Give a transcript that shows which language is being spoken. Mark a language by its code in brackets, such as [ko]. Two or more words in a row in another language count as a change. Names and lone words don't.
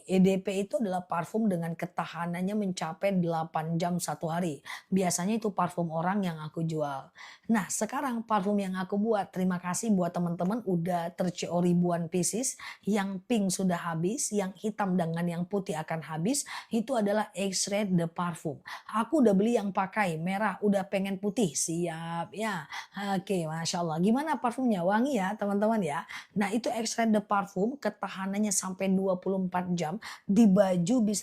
[id] EDP itu adalah parfum dengan ketahanannya mencapai 8 jam 1 hari. Biasanya itu parfum orang yang aku jual. Nah sekarang parfum yang aku buat, terima kasih buat teman-teman udah terco ribuan pieces. Yang pink sudah habis, yang hitam dengan yang putih akan habis. Itu adalah [fr] extrait de parfum. [id] Aku udah beli yang pakai merah, udah pengen putih, siap ya. Oke, [ar] masya Allah. [id] Gimana parfumnya? Wangi ya teman-teman ya. Nah itu [fr] extrait de parfum, [id] ketahanannya sampai 24 jam. Di baju bisa